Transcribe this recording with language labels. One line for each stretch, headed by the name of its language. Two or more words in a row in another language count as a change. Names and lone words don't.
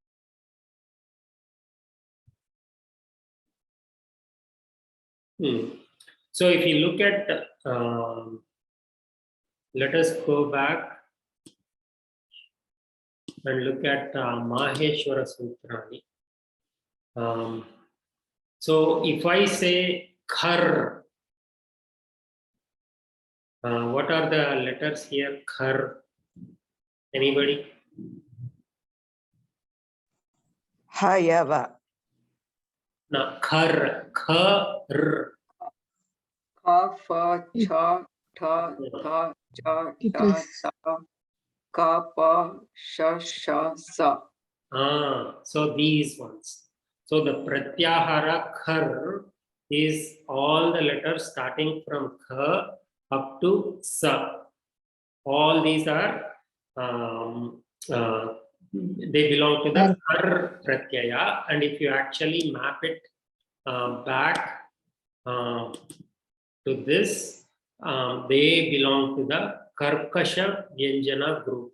English: So if you look at, let us go back and look at Maheshwara Sutrani. So if I say khar, what are the letters here? Khar. Anybody?
Sanskrit: Hayava.
English: No, khar. Khar.
Sanskrit: Ka, fa, cha, tha, tha, cha, ta, ta, ka, pa, sha, sha, sa.
English: So these ones. So the pratyahara khar is all the letters starting from kha up to sa. All these are they belong to the khar pratyaya, and if you actually map it back to this, they belong to the
Sanskrit: Karkasha Vyanjana
English: group.